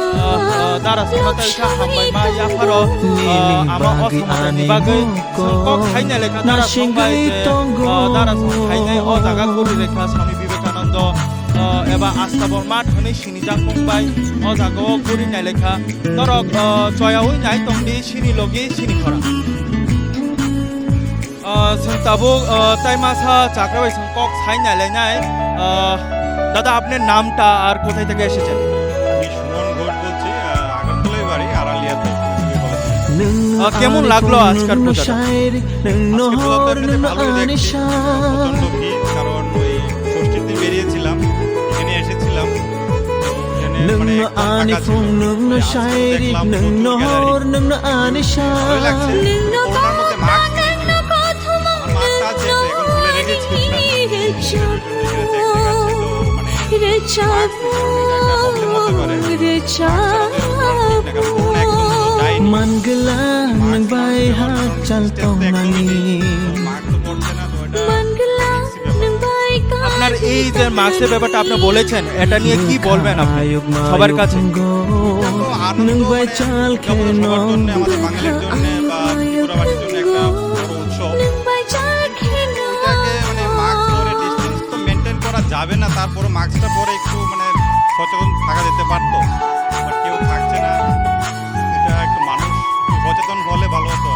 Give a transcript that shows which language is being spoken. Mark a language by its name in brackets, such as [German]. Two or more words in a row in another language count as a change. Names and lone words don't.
[Kok Borok] dara samatai kha hambai ma ya pharo ama Ossa Mwtai ni bagai kok khaina lekha dara songbai je dara khainai o jaga guru rekha Swami Vivekananda eba asta borma thani sinijak mumbai o jaga o guri nai lekha dorok choyawi nai tongdi sini logi sini khora sing tabuk taimasa চাকরাবাই sing kok saina lenai [Bangla] দাদা আপনার নামটা আর কোথায় থেকে এসেছেন আমি সুমন ঘোষ বলছি আগরতলায় বাড়ি আড়ালিয়াতে কেমন লাগলো আজকের পূজা ভালোই দেখছি প্রচন্ড ভিড় কারণ ওই ষষ্ঠীর দিন বেরিয়েছিলাম এখানে এসেছিলাম [Kok Borok] nung no ani phung nung no shairik nung no hor nung no ani sha nung no ka nung no ka thumang mangla nang bai ha chal tonani [Bangla] আপনার এই যে মাস্কের ব্যাপারটা আপনি বলেছেন এটা নিয়ে কি বলবেন আপনি সবার কাছে [Kok Borok] nang bai chal kheno [Bangla] আমাদের বাঙালির জন্য বা ত্রিপুরাবাসীর জন্য একটা বড় উৎসব মানে মাস্ক পরে ডিসটেন্স তো মেনটেন করা যাবে না তারপরে মাস্কটা পরে একটু মানে সচেতন থাকা যেতে পারতো বাট কেউ থাকছে না এটা একটু মানুষ সচেতন হলে ভালো হতো